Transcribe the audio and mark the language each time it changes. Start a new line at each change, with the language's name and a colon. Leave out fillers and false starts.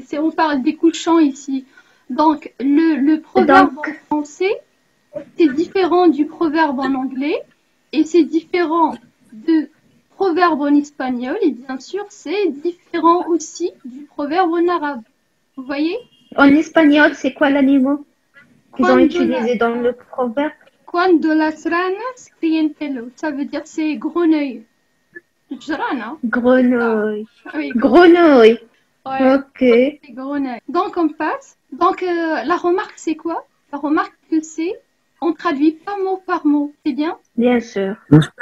French: On parle des couchants ici. Donc, le proverbe en français, c'est différent du proverbe en anglais et c'est différent du proverbe en espagnol et bien sûr, c'est différent aussi du proverbe en arabe. Vous voyez? En espagnol, c'est quoi l'animal qu'ils ont utilisé dans le proverbe?
Spanish: Quando las ranas crían pelo.
French: Ça veut dire c'est grenouille. Jrana. Grenouille. Oui, Grenouille. ouais, Ok. c'est grenouille. Donc on passe. Donc la remarque c'est quoi? La remarque que c'est, on traduit pas mot par mot. C'est bien? Bien sûr. On